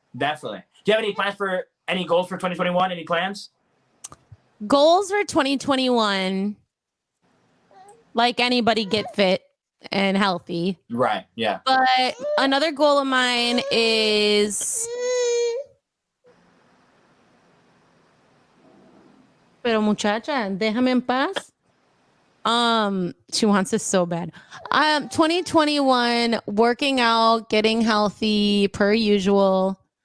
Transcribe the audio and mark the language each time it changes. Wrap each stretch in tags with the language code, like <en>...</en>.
<en>Do you have any plans for any goals for 2021? Any plans? Goals for 2021, like anybody, get fit and healthy. Right, yeah. But another goal of mine is...</en> <es>Pero muchacha, déjame en paz.</es> <en>She wants this so bad. 2021, working out, getting healthy per usual.</en>